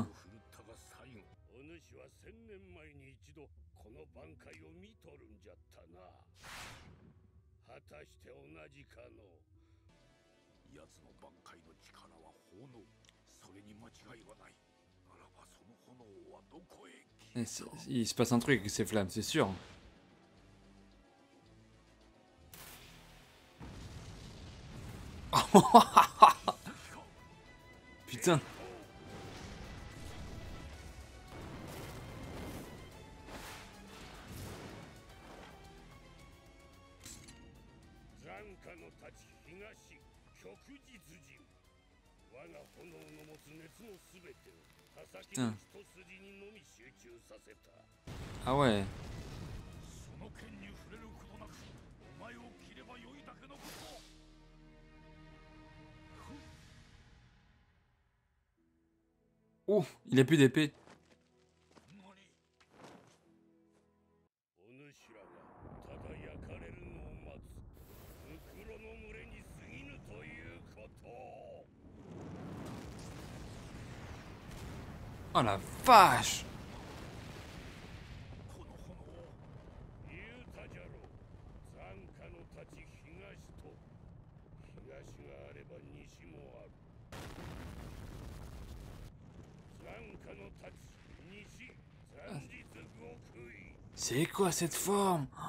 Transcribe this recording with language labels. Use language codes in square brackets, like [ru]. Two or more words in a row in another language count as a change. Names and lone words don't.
[ja] お主は1000年前に一度この挽回を見とるんじゃったな。果たして同じかの。奴の挽回の力は炎。それに間違いはない。ならばその炎はどこへ消えた。 [fr] Il se passe un truc avec ces flammes, c'est sûr. Putain. [ja] 残火の太刀東旭日陣。我が炎の持つ熱のすべてを刃先の一筋にのみ集中させた。 [fr] Ah ouais. [ja] その剣に触れることなくお前を切ればよいだけのこと。 [fr] Oh, il a plus d'épée. [ja] お主らがただ焼かれるのを待つ袋の群れに過ぎぬということ。 [fr] Oh la vache. [ja] この炎を言うたじゃろう。残火の太刀東と東があれば西もある。 [fr] C'est quoi cette forme?